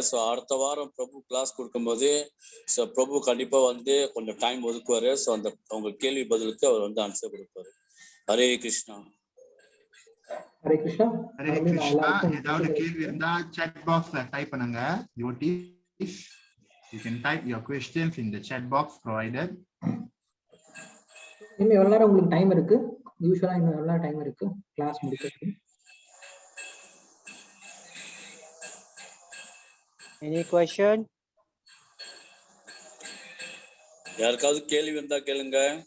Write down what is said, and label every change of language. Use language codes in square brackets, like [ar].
[ta] So அடுத்த வாரம் பிரபு class கொடுக்கும்போது ஸோ பிரபு கண்டிப்பா வந்து கொஞ்சம் டைம் ஒதுக்குவாரு. ஸோ அந்த உங்க கேள்வி பதிலுக்கு அவர் வந்து ஆன்சர் கொடுப்பாரு. ஹரே கிருஷ்ணா. ஹரே கிருஷ்ணா. ஹரே கிருஷ்ணா. ஏதாவது கேள்வி இருந்தா chat boxல டைப் பண்ணுங்க. [en] You can type your questions in the chat box provided. [ta] இன்னும் எவ்வளவு நேரம் உங்களுக்கு டைம் இருக்கு? யூசுவலா இன்னும் எவ்வளவு நேரம் டைம் இருக்கு கிளாஸ் முடிக்கிறதுக்கு? [en] Any question? [ta] யாருக்காவது கேள்வி இருந்தா கேளுங்க.